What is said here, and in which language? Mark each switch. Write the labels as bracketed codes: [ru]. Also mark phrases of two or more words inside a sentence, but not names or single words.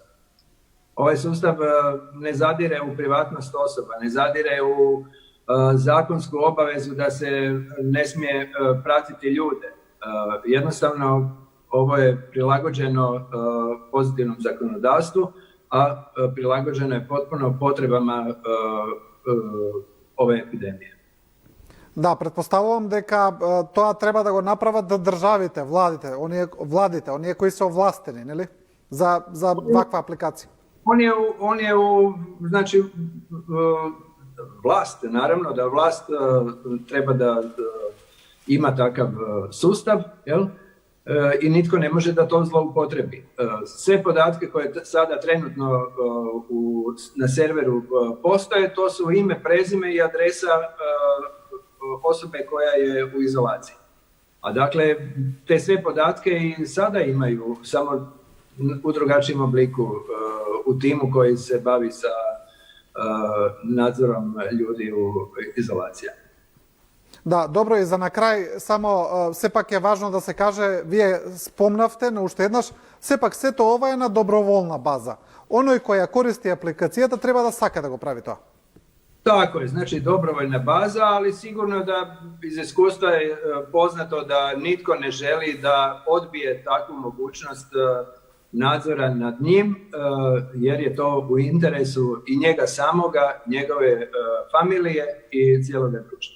[hr] Ovaj sustav ne zadire u privatnost osoba, ne zadire u zakonsku obavezu da se ne smije pratiti ljude. Jednostavno, ovo je prilagođeno pozitivnom zakonodavstvu, a prilagođeno je potpuno potrebama ove epidemije. [mk] Да, предпоставувам дека тоа треба да го направат државите, владите, оние кои се овластени, нели? За ваква апликација. [hr] On je znači, vlast, naravno da vlast treba da ima takav sustav, jel? I nitko ne može da to zloupotrebi. Sve podatke koje sada trenutno na serveru postoje, to su ime, prezime i adresa osobe koja je u izolaciji. A dakle, te sve podatke i sada imaju, samo u drugačijem obliku, u timu koji se bavi sa nadzorom ljudi u izolaciji. [mk] Да, добро, и за на крај, само сепак е важно да се каже, вие спомнавте на уште еднаш, сепак сето ова е на доброволна база. Оној кој ја користи апликацијата треба да сака да го прави тоа. [hr] Tako je, znači dobrovoljna baza, ali sigurno da iz iskustva je poznato da nitko ne želi da odbije takvu mogućnost nadzora nad njim, jer je to u interesu i njega samoga, njegove familije i cijeloga društva.